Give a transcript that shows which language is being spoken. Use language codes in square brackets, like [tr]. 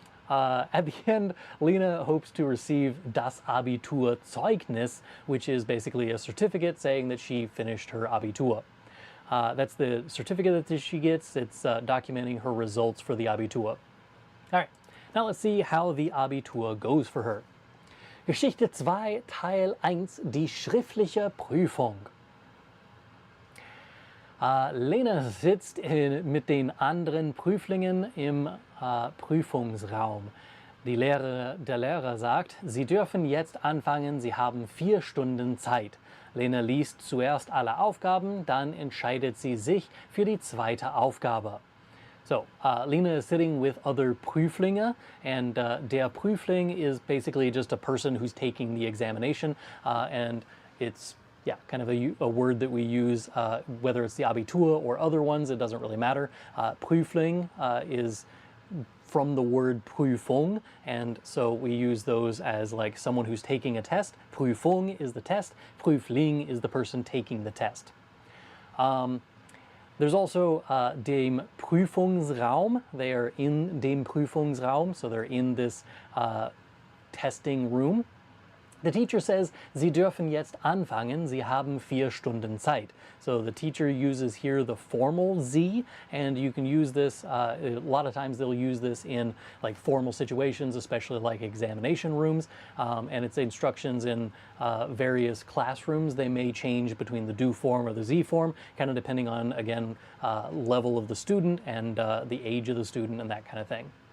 [en] At the end, Lena hopes to receive das Abiturzeugnis, which is basically a certificate saying that she finished her Abitur. That's the certificate that she gets. It's documenting her results for the Abitur. All right, now let's see how the Abitur goes for her. [de] Geschichte 2, Teil 1, die schriftliche Prüfung. Lena sitzt mit den anderen Prüflingen im Prüfungsraum. Der Lehrer sagt, Sie dürfen jetzt anfangen, Sie haben 4 Stunden Zeit. Lena liest zuerst alle Aufgaben, dann entscheidet sie sich für die zweite Aufgabe. [en] So, Lena is sitting with other Prüflinge, and der Prüfling is basically just a person who's taking the examination, and it's kind of a word that we use, whether it's the Abitur or other ones, it doesn't really matter. Prüfling is from the word Prüfung, and so we use those as like someone who's taking a test. Prüfung is the test, Prüfling is the person taking the test. There's also dem Prüfungsraum. They are in dem Prüfungsraum, so they're in this testing room. The teacher says, [de] Sie dürfen jetzt anfangen, Sie haben 4 Stunden Zeit. [en] So the teacher uses here the formal Sie, and you can use this, a lot of times they'll use this in like formal situations, especially like examination rooms, and it's instructions in various classrooms. They may change between the do form or the Sie form, kind of depending on, again, level of the student and the age of the student and that kind of thing.